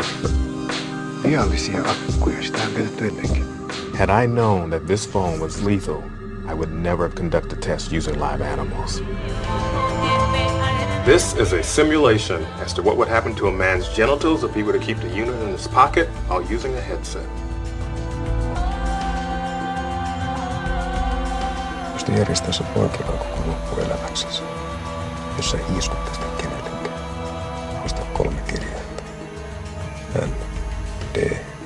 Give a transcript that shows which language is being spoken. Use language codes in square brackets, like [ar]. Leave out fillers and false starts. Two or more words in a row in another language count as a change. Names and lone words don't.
[fi] Viallisia akkuja, sitä on käytetty ennenkin. [en] Had I known that this phone was lethal, I would never have conducted tests using live animals. This is a simulation as to what would happen to a man's genitals if he were to keep the unit in his pocket while using a headset. [fi] Jos ne järjestää sun poikilla koko loppuelämäksensä, jos sä hiiskut tästä kenellekään, muista 3 kirjainta. N, D,